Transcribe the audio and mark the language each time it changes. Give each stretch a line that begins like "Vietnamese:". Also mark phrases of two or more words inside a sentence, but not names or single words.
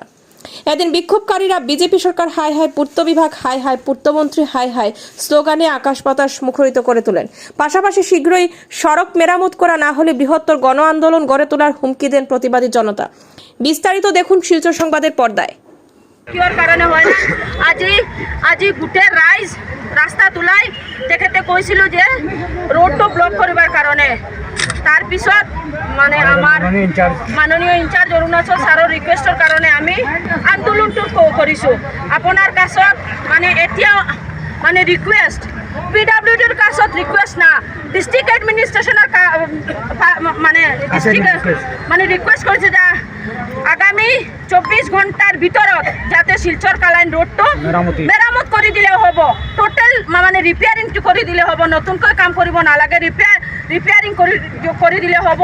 Bangla: এদিন বিক্ষোভকারীরা বিজেপি সরকার হাই হাই, পূর্ত বিভাগ হাই হাই, পূর্তমন্ত্রী হাই হাই স্লোগানে আকাশ বাতাস মুখরিত করে তোলেন। পাশাপাশি শীঘ্রই সড়ক মেরামত করা না হলে বৃহত্তর গণ আন্দোলন গড়ে তোলার হুমকি দেন প্রতিবাদী জনতা। বিস্তারিত দেখুন শিলচর সংবাদের পর্দায়।
Assamese: কারণে হয় না আজি গোটেই রাইজ রাস্তা তোলাই তেখেতে কৈছিল যে রোডটো ব্লক করিবার কারণে। তার পিছত মানে আমার মাননীয় ইনচার্জ অৰুণাচল ছাৰৰ ৰিকুৱেষ্টৰ কাৰণে আমি আন্দোলনটো কৰিছোঁ। আপোনাৰ কাছত মানে এতিয়া মানে ৰিকুৱেষ্ট PWDৰ কাছত ৰিকুৱেষ্ট না,
English: District Administrationৰ
Assamese: মানে ৰিকুৱেষ্ট কৰিছে যে আগামী 24 ঘণ্টাৰ ভিতৰত যাতে শিলচৰ কালাইন ৰোডটো মেৰামত কৰি দিলে হ'ব, টোটেল মানে ৰিপেয়াৰিংটো কৰি দিলে হ'ব, নতুনকৈ কাম কৰিব নালাগে, ৰিপেয়াৰিং কৰি দিলে হ'ব।